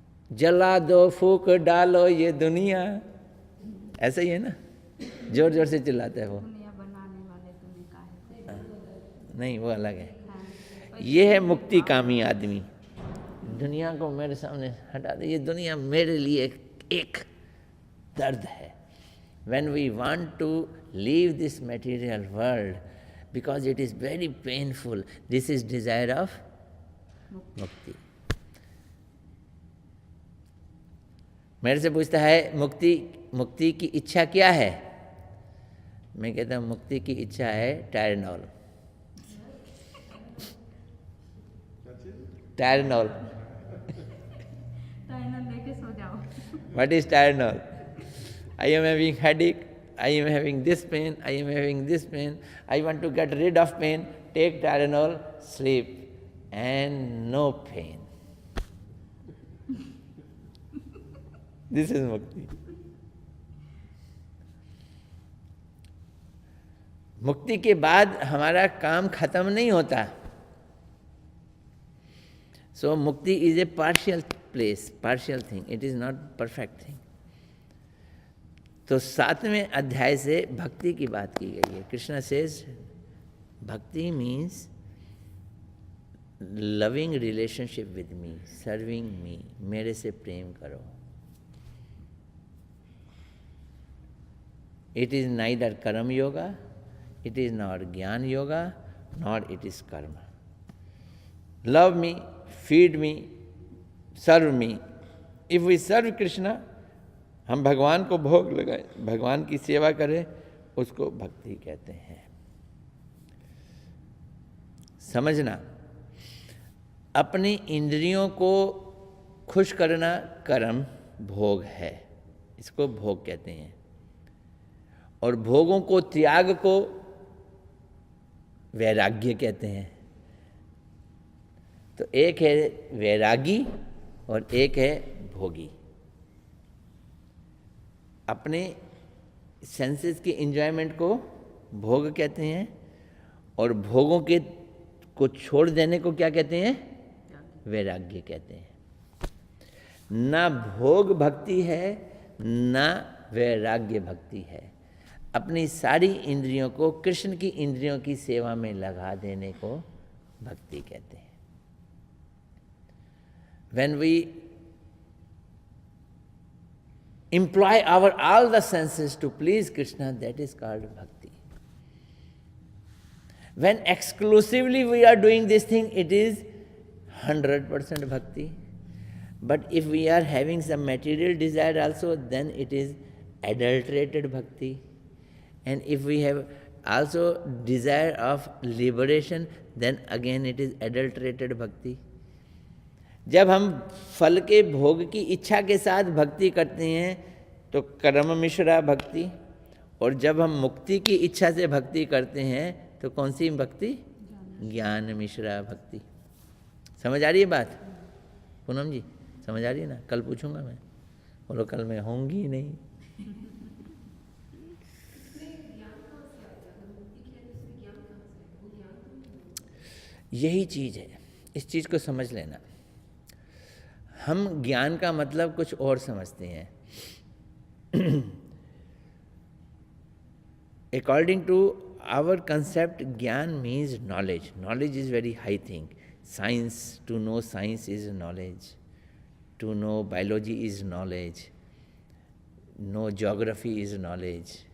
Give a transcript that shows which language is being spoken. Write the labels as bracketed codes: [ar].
[hi] जला दो, फूक डालो ये दुनिया, ऐसा ही है ना? जोर जोर से चिल्लाता है वो। दुनिया बनाने वाले तुम्हें काहे? नहीं, वो अलग है। ये है मुक्ति कामी आदमी। दुनिया को मेरे सामने हटा दे, ये दुनिया मेरे लिए एक दर्द है। [en] When we want to leave this material world, because it is very painful, this is desire of mukti. [hi] मेरे से पूछता है मुक्ति की इच्छा क्या है? मैं कहता हूँ मुक्ति की इच्छा है टायरनॉल। टायरनॉल लेके सो जाओ। [en] What is Tylenol? I am having headache, I am having this pain, I am having this pain, I want to get rid of pain, take Tylenol, sleep, and no pain. This is Mukti. [hi] मुक्ति के बाद हमारा काम खत्म नहीं होता। [en] So Mukti is a partial place, partial thing. It is not perfect thing. [hi] तो 7वें अध्याय से भक्ति की बात की गई है। [en] Krishna says bhakti means loving relationship with me, serving me, [hi] मेरे से प्रेम करो। [en] It is neither karma yoga, it is not gyan yoga, not it is karma. Love me, feed me, serve me, if we serve Krishna, [hi] हम भगवान को भोग लगाए, भगवान की सेवा करें, उसको भक्ति कहते हैं। समझना, अपनी इंद्रियों को खुश करना कर्म भोग है, इसको भोग कहते हैं। और भोगों को त्याग को वैराग्य कहते हैं। तो एक है वैरागी और एक है भोगी। अपने सेंसेस की एंजॉयमेंट को भोग कहते हैं और भोगों के को छोड़ देने को क्या कहते हैं? वैराग्य कहते हैं। ना भोग भक्ति है ना वैराग्य भक्ति है। अपनी सारी इंद्रियों को कृष्ण की इंद्रियों की सेवा में लगा देने को भक्ति कहते हैं। [en] When we employ all the senses to please Krishna, that is called bhakti. When exclusively we are doing this thing, it is 100% bhakti. But if we are having some material desire also, then it is adulterated bhakti. And if we have also desire of liberation, then again it is adulterated bhakti. [hi] जब हम फल के भोग की इच्छा के साथ भक्ति करते हैं तो कर्म मिश्रा भक्ति, और जब हम मुक्ति की इच्छा से भक्ति करते हैं तो कौन सी भक्ति? ज्ञान मिश्रा भक्ति। समझ आ रही है बात पूनम जी? समझ आ रही है ना? कल पूछूंगा मैं, बोलो कल मैं होंगी ही नहीं। यही चीज़ है, इस चीज़ को समझ लेना। हम ज्ञान का मतलब कुछ और समझते हैं। [en] According to our concept, gyan means knowledge. Knowledge is very high thing. Science, to know science is knowledge. To know biology is knowledge. Know geography is knowledge.